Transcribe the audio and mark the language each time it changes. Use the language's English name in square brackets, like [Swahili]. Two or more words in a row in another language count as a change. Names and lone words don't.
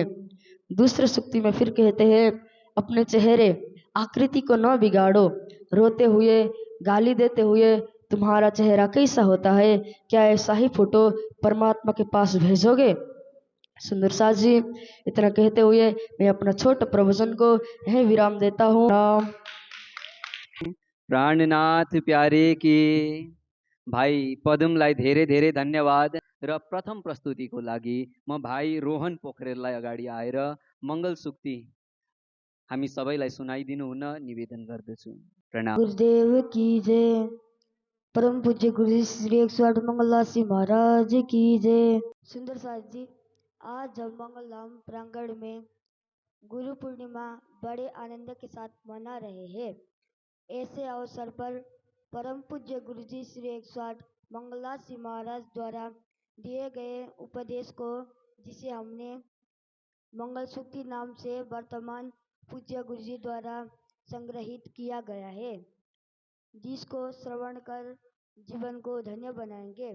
[Hindi] दूसरे सुक्ति में फिर कहते हैं, अपने चेहरे आकृति को न बिगाड़ो, रोते हुए गाली देते हुए तुम्हारा चेहरा कैसा होता है, क्या ऐसा ही फोटो परमात्मा के पास भेजोगे। सुंदर साथ जी इतना कहते हुए मैं अपना छोटा प्रवचन को यहीं विराम देता हूँ। [Nepali] प्राणनाथ प्यारे की भाई पदमलाई धेरै धेरै धन्यवाद र प्रथम प्रस्तुतिको लागि म भाइ रोहन पोखरेललाई अगाडि आएर मङ्गल सुक्ति हामी सबैलाई सुनाइदिनु हुन निवेदन गर्दछु। प्रणाम। [Hindi] गुरुदेव की जय। परम पूज्य गुरु जी श्री 108 मंगलदास जी महाराज की जय। सुंदर साथ जी, आज हम मंगलधाम प्रांगण में गुरु पूर्णिमा बड़े आनंद के साथ मना रहे हैं। ऐसे अवसर पर परम पूज्य गुरु जी श्री 108 मंगलदास जी महाराज द्वारा दिए गए उपदेश को, जिसे हमने मंगल सूक्ति नाम से वर्तमान पूज्य गुरु जी द्वारा संग्रहित किया गया है, जिसको श्रवण कर जीवन को धन्य बनाएंगे।